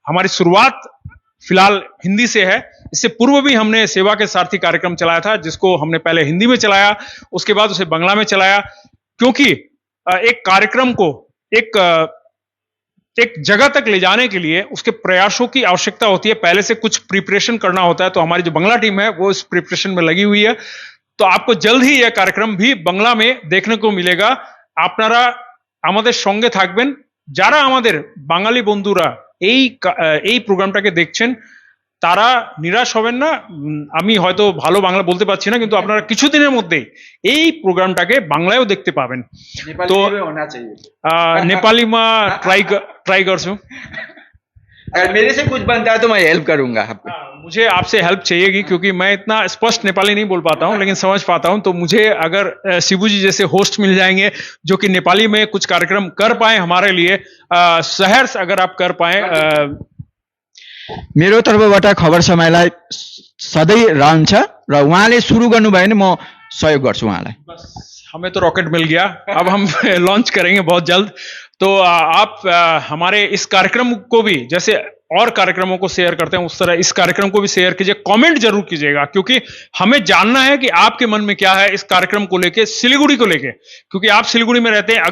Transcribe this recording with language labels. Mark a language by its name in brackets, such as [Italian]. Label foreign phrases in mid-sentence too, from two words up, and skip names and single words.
[Hindi] हमारी शुरुआत फिलहाल हिंदी से है। इससे पूर्व भी हमने सेवा के सारथी कार्यक्रम चलाया था, जिसको हमने पहले हिंदी में चलाया, उसके बाद उसे बांग्ला में चलाया, क्योंकि एक कार्यक्रम को एक जगह तक ले जाने के लिए उसके प्रयासों की आवश्यकता होती है। पहले से कुछ प्रिपरेशन करना होता है, तो हमारी जो बांग्ला टीम है वो इस प्रिपरेशन में लगी हुई है। तो आपको जल्द ही यह कार्यक्रम भी बांग्ला में देखने को मिलेगा। [Bangla] आपनारा আমাদের সঙ্গে থাকবেন। যারা আমাদের বাঙালি বন্ধুরা এই প্রোগ্রামটাকে দেখছেন তারা নিরাশ হবেন না। আমি হয়তো ভালো বাংলা বলতে পারছি না, কিন্তু আপনারা কিছুদিনের মধ্যেই এই প্রোগ্রামটাকে বাংলায়ও দেখতে পাবেন। [Nepali] তো नेपालीमा ट्राई गर्छु। [Hindi] अगर मेरे से कुछ बनता है तो मैं हेल्प करूंगा आपको। मुझे आपसे हेल्प चाहिएगी, क्योंकि मैं इतना स्पष्ट नेपाली नहीं बोल पाता हूं, लेकिन समझ पाता हूं। तो मुझे अगर शिबू जी जैसे होस्ट मिल जाएंगे जो कि नेपाली में कुछ कार्यक्रम कर पाए हमारे लिए, सहर्ष अगर आप कर पाए। [Nepali] मेरो तर्फबाट खबर समयलाई सधैँ रहन्छ र उहाँले सुरु गर्नुभयो भने म सहयोग गर्छु उहाँलाई। [Hindi] बस हमें तो रॉकेट मिल गया, अब हम लॉन्च करेंगे बहुत जल्द। तो आप हमारे इस कार्यक्रम को भी जैसे और कार्यक्रमों को शेयर करते हैं उस तरह इस कार्यक्रम को भी शेयर कीजिए, कमेंट जरूर कीजिएगा, क्योंकि हमें जानना है कि आपके मन में क्या है इस कार्यक्रम को लेके, सिलीगुड़ी को लेके, क्योंकि आप सिलीगुड़ी में रहते हैं।